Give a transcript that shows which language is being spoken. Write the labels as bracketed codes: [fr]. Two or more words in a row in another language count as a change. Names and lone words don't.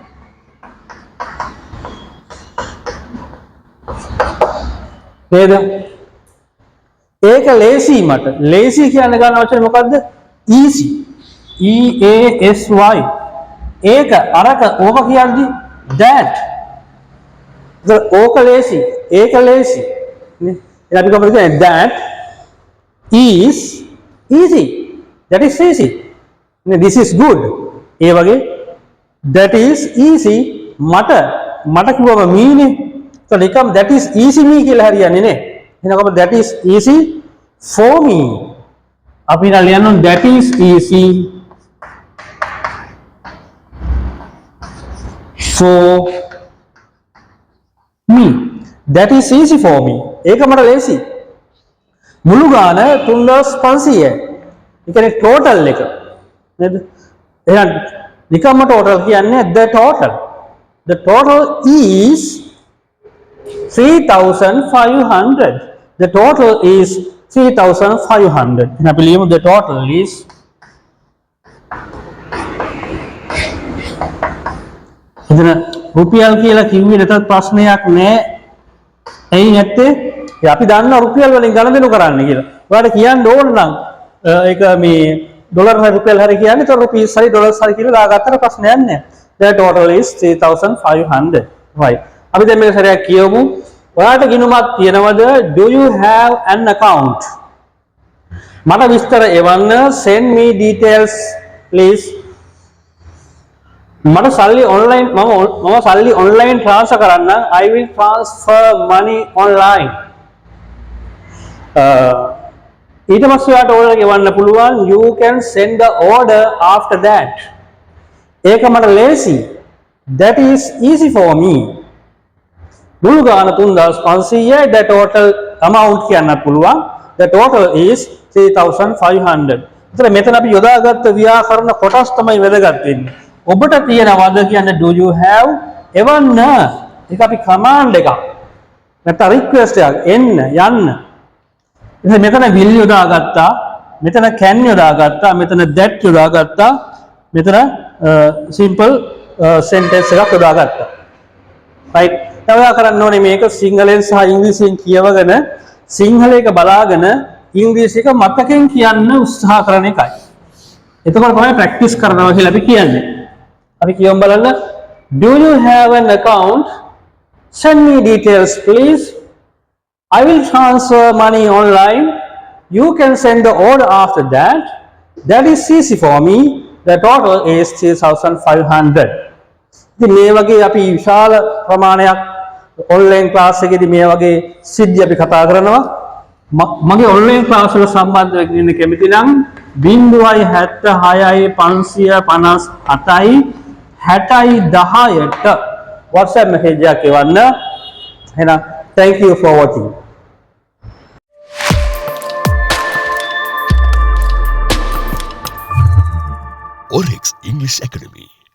[si] නේද? ඒක ලේසි මට. ලේසි කියන්නේ ගන්න වචනේ මොකද්ද? easy. EASY. ඒක අරක ඕක කියන්නේ that. ඕක ලේසි. ඒක ලේසි. නේ? එහෙනම් අපි කොහොමද කියන්නේ [en] that is easy. That is easy. This is good. [si] ඒ වගේ [en] that is easy [si] මට කිව්වම me නේ. [en] so නිකම් that is easy me [si] කියලා හරියන්නේ නේ. එහෙනම් කොහොමද [en] that is easy for me. [si] අපි ඉතින් ලියන්න [en] that is easy for me. That is easy for me. [si] ඒක මට ලේසි. මුළු ගාන 3500යි. ඒ කියන්නේ ටෝටල් එක. නේද? එහෙනම් නිකම්ම ටෝටල් කියන්නේ [en] the total. The total is 3500. The total is 3500. And I believe the total is [si] එතන රුපියල් කියලා කිව්වේ නැතත් ප්‍රශ්නයක් නෑ. ඇයි නැත්තේ? අපි දන්නවා රුපියල් වලින් ගණන් කරන්න කියලා. ඔයාලට කියන්න ඕන නම් ඒක මේ ඩොලර් හරි රුපියල් හරි කියන්නේ તો රුපීස් හරි ඩොලර්ස් හරි කියලා දාගත්තට ප්‍රශ්නයක් නෑ. [en] The total is 3500. right. [si] අපි දැන් මේක සරියක් කියවමු. ඔයාලට ගිණුමක් තියෙනවද? [en] Do you have an account? [si] මට විස්තර එවන්න. [en] Send me details please. [si] මට සල්ලි ඔන්ලයින් මම සල්ලි ඔන්ලයින් ට්‍රාන්ස්ෆර් කරන්න. [en] I will transfer money online. [si] ඊට පස්සේ ඔයාලට ඕනර ගෙවන්න පුළුවන්. [en] You can send the order after that. [si] ඒක මට ලේසි. [en] That is easy for me. [si] මුළු ගාන 3500යි. [en] The total amount [si] කියන්න පුළුවන්. [en] The total is 3500. [si] ඒතර මෙතන අපි යොදාගත්ත ව්‍යාකරණ කොටස් තමයි වැදගත් වෙන්නේ. ඔබට තියෙනවද කියන්නේ [en] do you have [si] එවන්න. ඒක අපි කමාන්ඩ් එකක්. නැත්නම් රික්වෙස්ට් එකක්. එන්න යන්න. ඉතින් මෙතන will යොදාගත්තා. මෙතන can යොදාගත්තා. මෙතන that යොදාගත්තා. මෙතන [en] simple sentence [si] එකක් යොදාගත්තා. [en] right. [si] තව කරන්න ඕනේ මේක සිංහලෙන් සහ ඉංග්‍රීසියෙන් කියවගෙන සිංහල එක බලාගෙන ඉංග්‍රීසි එක මතකෙන් කියන්න උත්සාහ කරන එකයි. එතකොට තමයි ප්‍රැක්ටිස් කරනවා කියලා අපි කියන්නේ. අපි කියමු බලන්න. [en] Do you have an account? Send me details please. I will transfer money online. You can send the order after that. That is easy for me. The total is 3500. [si] ඉතින් මේ වගේ අපි විශාල ප්‍රමාණයක් ඔන්ලයින් ක්ලාස් එකේදී මේ වගේ සිද්ධි අපි කතා කරනවා. මගේ ඔන්ලයින් ක්ලාස් වල සම්බන්ධ වෙන්න කැමති නම් 076 557යි 6010ට [en] WhatsApp message [si] එකක් එවන්න. [en] එහෙනම් thank you for watching. Oryx English Academy.